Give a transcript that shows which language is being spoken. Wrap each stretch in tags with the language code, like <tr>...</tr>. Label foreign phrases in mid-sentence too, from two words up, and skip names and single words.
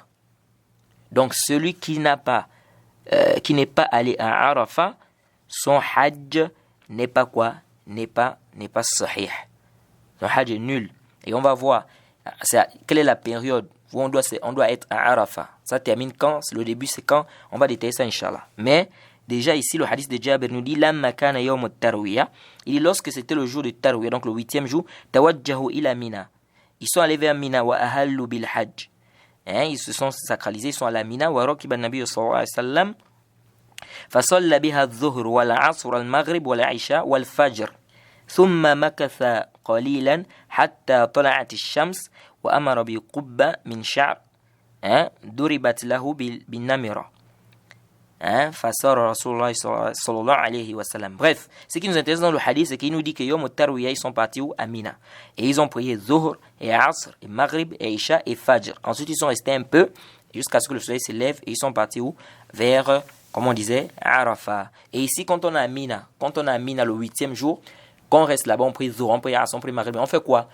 <fr>Donc celui qui n'est pas allé à Arafah, son Hajj n'est pas quoi? N'est pas sahih. Son Hajj est nul. Et on va voir quelle est la période où on doit être à Arafah. Ça termine quand? Le début, c'est quand? On va détailler ça, Inch'Allah. Mais déjà ici, le hadith de Jabir nous dit</fr> <ar>لما كان يوم التروية.</ar> <fr>Il dit lorsque c'était le jour de Tarwiyah, donc le 8e jour,</fr> <ar>توجهوا إلى منى.</ar> <fr>Ils sont allés vers Mina</fr> <ar>وأهلوا بالحج.</ar> <fr>Ils se sont sacralisés, ils sont allés à Mina</fr> <ar>وركب النبي صلى الله عليه وسلم. فصلى بها الظهر والعصر والمغرب والعشاء والفجر. ثم مكث قليلا حتى طلعت الشمس وأمر بقبة من شعر ضربت له بالنمرة فصار رسول الله صلى الله عليه وسلم.</ar> <fr>Bref, ce qui nous intéresse dans le hadith, c'est qu'il nous dit que Yom al-Tarwiyah, ils sont partis à Mina et ils ont prié Zuhr et Asr et Maghrib et Isha et Fajr. Ensuite ils sont restés un peu jusqu'à ce que le soleil se lève et ils sont partis où? Vers, comme on disait, Arafah. Et ici quand on est à Mina le 8e jour, quand on reste là-bas, on prie Zuhr, on prie Asr, on prie Maghrib, on fait quoi?</fr>